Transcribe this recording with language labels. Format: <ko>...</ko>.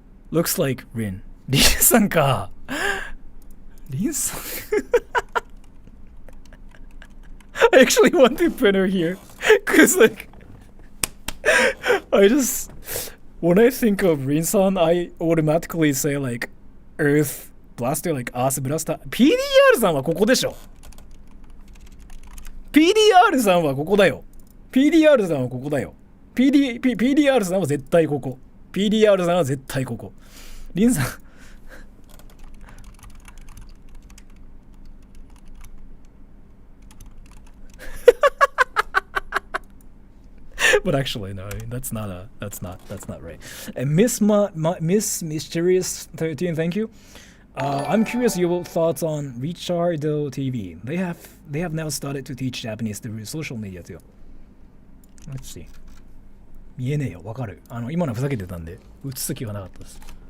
<en>Looks like Rin. Rin-san ka. Rin-san. I actually want to put her here. Cause like when I think of Rin-san, I automatically say like Earth Blaster, like Earth Blaster.</en> <ja>PDR さんはここでしょ。 PDR さんはここだよ。PDR さんはここだよ。 PDR さんは絶対ここ。PDR さんは絶対ここ。リンさん。</ja> <en>But actually, no, that's not right. And Miss Mysterious 13, thank you. I'm curious your thoughts on Richardo TV. They have now started to teach Japanese through social media too. Let's see.</en> <ja>見えねえよ、わかる。今のふざけてたんで、映す気はなかったです。</ja>